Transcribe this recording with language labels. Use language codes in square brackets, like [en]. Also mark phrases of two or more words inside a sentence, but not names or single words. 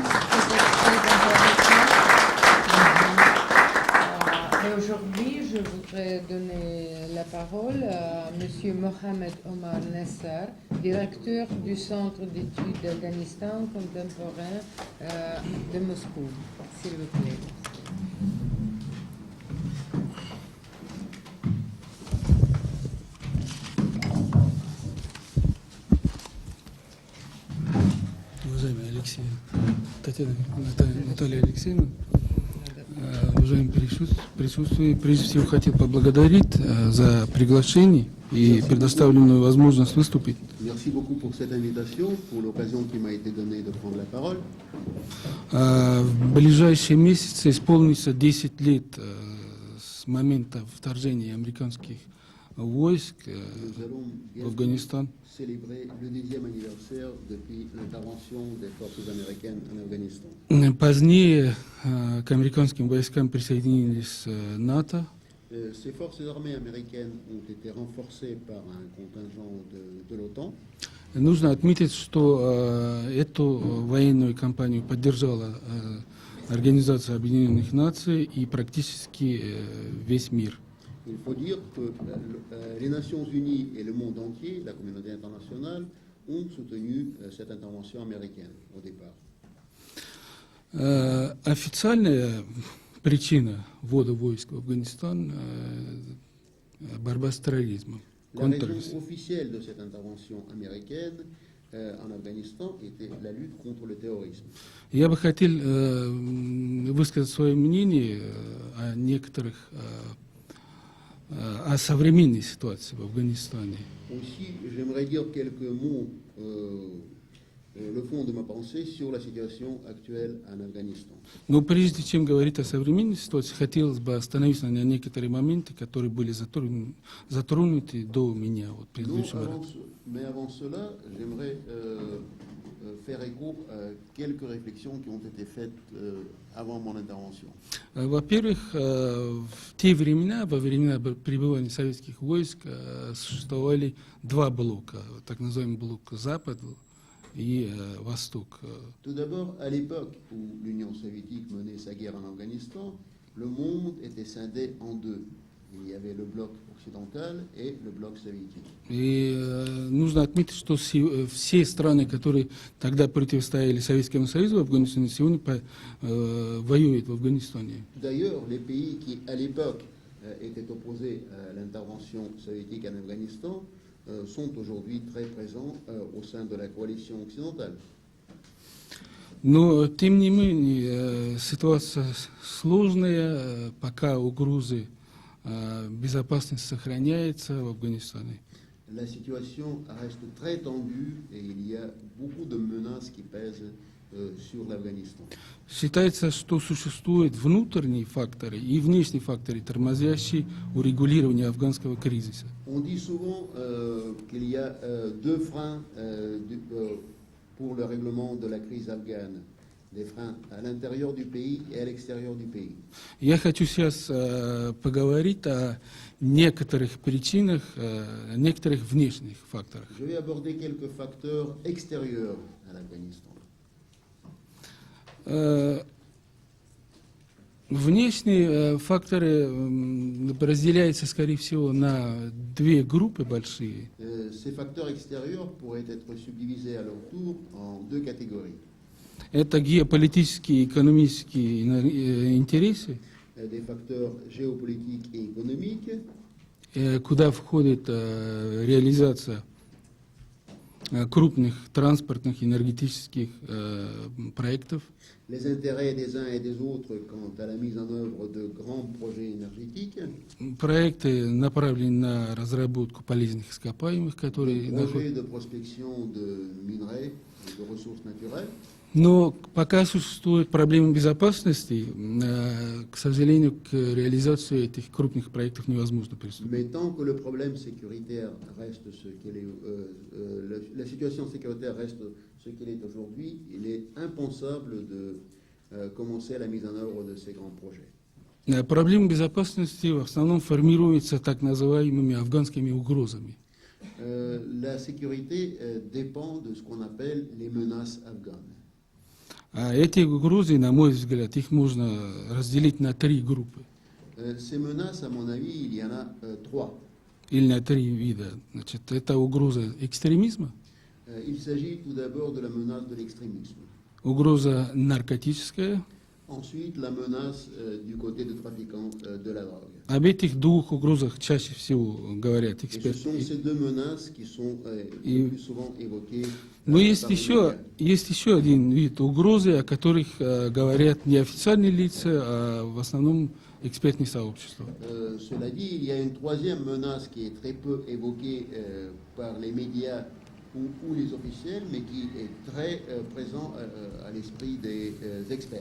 [fr] Et aujourd'hui, je voudrais donner la parole à M. Mohamed Omar Nassar, directeur du Centre d'études d'Afghanistan contemporain de Moscou. S'il vous plaît. [ru] Уважаемый Алексей, Наталья Алексеевна, уважаемые присутствующие, прежде всего хотел поблагодарить за приглашение и предоставленную возможность выступить. [fr] Merci beaucoup pour cette invitation, pour l'occasion qui m'a été donnée de prendre la parole. [ru] В ближайшие месяцы исполнится 10 лет с момента вторжения американских войск в Афганистан. [fr] Célébrer le 10e anniversaire depuis l'intervention des forces américaines en Afghanistan. [ru] Позднее к американским войскам присоединились НАТО. [fr] Ces forces armées américaines ont été renforcées par un contingent de l'OTAN. [ru] Нужно отметить, что эту военную кампанию поддержала Организация Объединенных Наций и практически весь мир. [fr] Il faut dire que les Nations Unies et le monde entier, la communauté internationale, ont soutenu cette intervention américaine au départ. [ru] Официальная причина ввода войск в Афганистан борьба с терроризмом. [fr] La raison officielle de cette intervention américaine en Afghanistan était la lutte contre le terrorisme. [ru] Я бы хотел высказать свое мнение о современной ситуации в Афганистане. [fr] Aussi, j'aimerais dire quelques mots, le fond de ma pensée sur la situation actuelle en Afghanistan. [ru] Но прежде чем говорить о современной ситуации, хотелось бы остановиться на некоторые моменты, которые были затронуты до меня. Вот, [fr] Mais avant cela, j'aimerais faire écho à quelques réflexions qui ont été faites avant mon intervention. [ru] Во-первых, в те времена, во времена пребывания советских войск, существовали два блока, так называемый блок Запад et Восток. [fr] Tout d'abord, à l'époque où l'Union soviétique menait sa guerre en Afghanistan, le monde était scindé en deux. Il y avait le bloc occidentale et le bloc soviétique. [ru] И нужно отметить, что все страны, которые тогда противостояли Советскому Союзу в Афганистане, сегодня воюют в Афганистане. [fr] D'ailleurs, les pays qui, à l'époque, étaient opposés à l'intervention soviétique en Afghanistan sont aujourd'hui très présents au sein de la coalition occidentale. [ru] Но, тем не менее, ситуация сложная, пока угрозы безопасности сохраняется в Афганистане. [fr] La situation reste très tendue et il y a beaucoup de menaces qui pèsent sur l'Afghanistan. [ru] Считается, что существуют внутренние факторы и внешние факторы, тормозящие урегулирование афганского кризиса. [fr] On dit souvent qu'il y a deux freins pour le règlement de la crise afghane, des freins à l'intérieur du pays et à l'extérieur du pays. [ru] Я хочу сейчас поговорить о некоторых причинах, некоторых внешних факторах. [fr] Je vais aborder quelques facteurs extérieurs à l'Afghanistan. [ru] Внешние факторы разделяются, скорее всего, на две группы большие. [fr] Ces facteurs extérieurs pourraient être subdivisés à leur tour en deux catégories. [ru] Это геополитические и экономические интересы, [fr] Des facteurs géopolitiques et économiques, [ru] куда входит реализация крупных транспортных и энергетических проектов, [fr] les intérêts des uns et des autres quant à la mise en œuvre de grands projets énergétiques, [ru] проекты направлены на разработку полезных ископаемых, которые [fr] projets de prospection de minerais et de ressources naturelles. [ru] Но пока существуют проблемы безопасности, к сожалению, к реализации этих крупных проектов невозможно приступить. [fr] Mais tant que le problème sécuritaire reste ce qu'il est, la situation sécuritaire reste ce qu'elle est aujourd'hui, il est impensable de commencer la mise en œuvre de ces grands projets. [ru] Проблемы безопасности в основном формируются так называемыми афганскими угрозами. [fr] La sécurité dépend de ce qu'on appelle les menaces afghanes. [ru] А эти угрозы, на мой взгляд, их можно разделить на три группы [fr] Ces menaces, à mon avis, il y en a trois. [ru] или на три вида. Значит, это угроза экстремизма, [fr] Il s'agit tout d'abord de la menace de l'extrémisme. [ru] угроза наркотическая. [fr] Ensuite, la menace du côté des trafiquants de la drogue. [ru] Об этих двух угрозах чаще всего говорят [fr] Et ce [ru] эксперты. [fr] sont ces deux menaces qui sont le plus souvent évoquées. [ru] Но [fr] par [ru] есть [fr] les médias. [ru] еще один вид угрозы, о которых говорят не официальные лица, а в основном экспертные сообщества. [fr] Cela dit, il y a une troisième menace qui est très peu évoquée par les médias ou les officiels, mais qui est très présent à l'esprit des experts.